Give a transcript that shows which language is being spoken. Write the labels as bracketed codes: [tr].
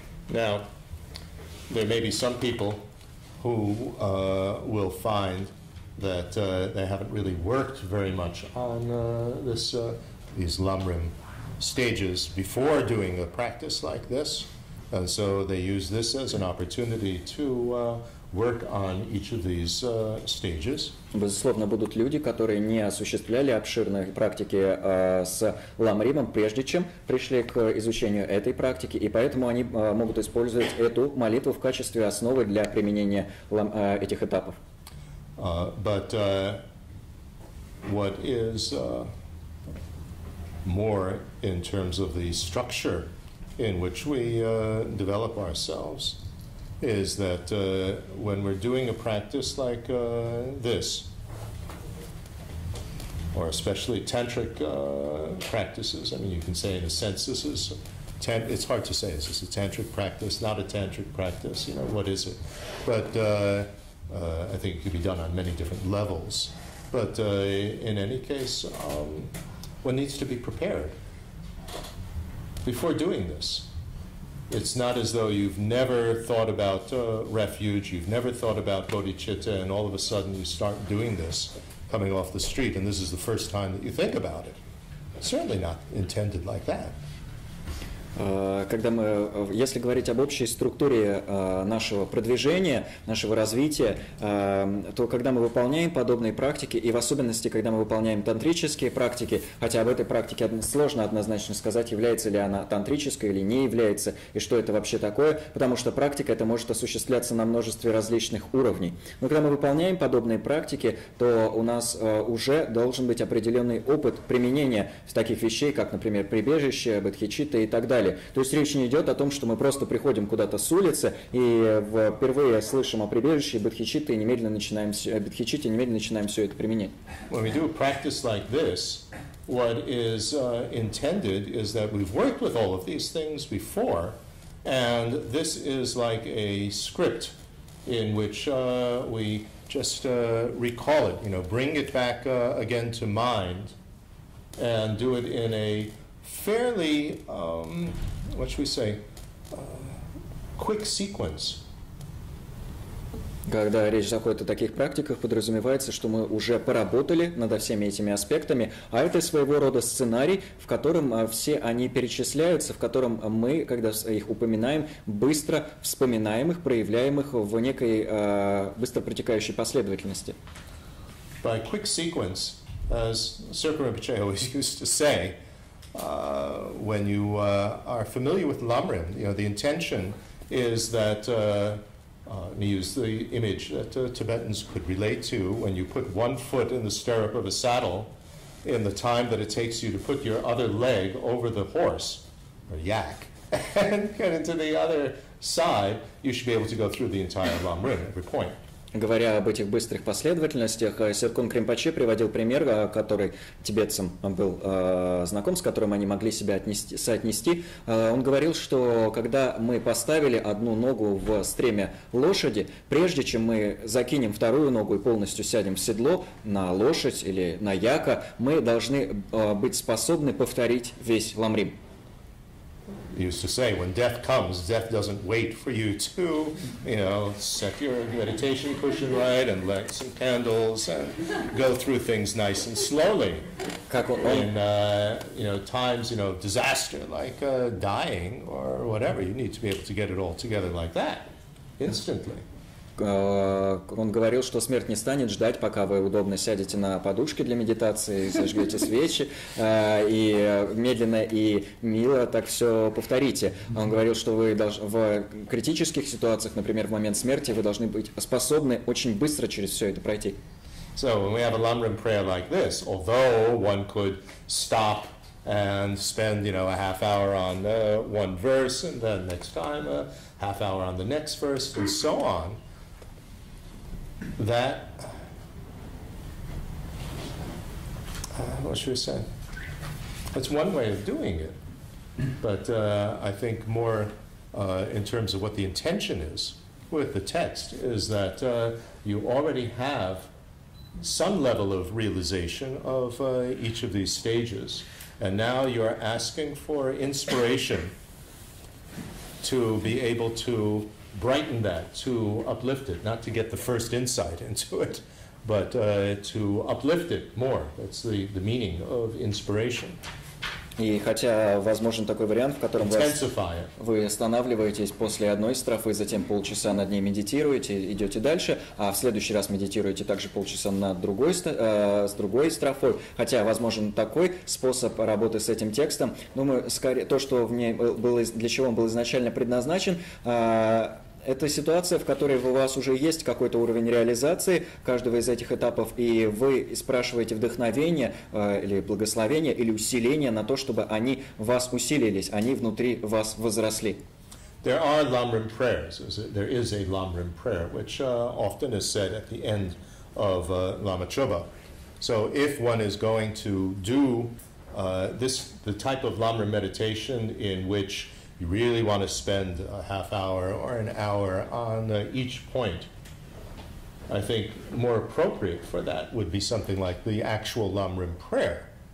[en] Now, there may be some people who will find that they haven't really worked very much on these lamrim stages before doing a practice like this, and so they use this as an opportunity to work on each of these stages. [ru] Безусловно, будут люди, которые не осуществляли обширные практики с ламримом, прежде чем пришли к изучению этой практики, и поэтому они могут использовать эту молитву в качестве основы для применения этих этапов. [en] But what is more in terms of the structure in which we develop ourselves is that when we're doing a practice like this, or especially tantric practices, I mean, you can say in a sense this is, it's hard to say, is this a tantric practice, not a tantric practice, you know, what is it? But I think it could be done on many different levels. But in any case, one needs to be prepared before doing this. It's not as though you've never thought about refuge, you've never thought about bodhicitta, and all of a sudden you start doing this, coming off the street, and this is the first time that you think about it. It's certainly not intended like that. [ru] Когда если говорить об общей структуре нашего продвижения, нашего развития, то когда мы выполняем подобные практики, и в особенности, когда мы выполняем тантрические практики, хотя об этой практике сложно однозначно сказать, является ли она тантрической или не является, и что это вообще такое, потому что практика это может осуществляться на множестве различных уровней. Но когда мы выполняем подобные практики, то у нас уже должен быть определенный опыт применения таких вещей, как, например, прибежище, бодхичитта и так далее. То есть речь не идет о том, что мы просто приходим куда-то с улицы и впервые слышим о прибежище и бодхичитте и немедленно начинаем все это применять. [en] When we do a practice like this, what is intended is that we've worked with all of these things before, and this is like a script in which we just recall it, you know, bring it back again to mind, and do it in a fairly, what should we say, quick sequence. [ru] Когда речь заходит о таких практиках, подразумевается, что мы уже поработали над всеми этими аспектами, а это своего рода сценарий, в котором все они перечисляются, в котором мы, когда их упоминаем, быстро вспоминаем их, проявляем их в некой быстро протекающей последовательности. [en] By quick sequence, as Serpa Rinpoche always used to say, when you are familiar with Lamrim, you know, the intention is that, we use the image that Tibetans could relate to, when you put one foot in the stirrup of a saddle, in the time that it takes you to put your other leg over the horse, or yak, and get into the other side, you should be able to go through the entire Lamrim at every point. [ru] Говоря об этих быстрых последовательностях, Серкун Кринпоче приводил пример, который тибетцам был знаком, с которым они могли себя соотнести. Он говорил, что когда мы поставили одну ногу в стремя лошади, прежде чем мы закинем вторую ногу и полностью сядем в седло на лошадь или на яка, мы должны быть способны повторить весь ламрим. [en] Used to say, when death comes, death doesn't wait for you to, you know, set your meditation cushion right and light some candles and go through things nice and slowly. In, you know, times, you know, disaster, like dying or whatever, you need to be able to get it all together like that, instantly. [ru] Он говорил, что смерть не станет ждать, пока вы удобно сядете на подушке для медитации, зажгете свечи, и медленно и мило так все повторите. Он говорил, что вы в критических ситуациях, например, в момент смерти, вы должны быть способны очень быстро через все это пройти. [en] So when we have a Lamrim prayer like this, although one could stop and spend, you know, a half hour on one verse, and then next time a half hour on the next verse, and so on, that, what should we say? That's one way of doing it, but I think more in terms of what the intention is with the text is that you already have some level of realization of each of these stages, and now you're asking for inspiration to be able to brighten that, to uplift it, not to get the first insight into it, but to uplift it more. That's the meaning of inspiration. [ru] И хотя возможен такой вариант, в котором вы останавливаетесь после одной строфы, затем полчаса над ней медитируете, идете дальше, а в следующий раз медитируете также полчаса над с другой строфой. Хотя возможен такой способ работы с этим текстом, думаю, скорее то, что в ней было, для чего он был изначально предназначен, это ситуация, в которой у вас уже есть какой-то уровень реализации каждого из этих этапов, и вы спрашиваете вдохновение или благословение или усиление на то, чтобы они вас усилились, они внутри вас возросли. [en] There are Lamrim prayers. There is a Lamrim prayer, which often is said at the end of Lama Choba. So if one is going to do the type of Lamrim meditation in which you really want to spend a half hour or an hour on each point, I think more appropriate for that would be something like the actual Lamrim prayer.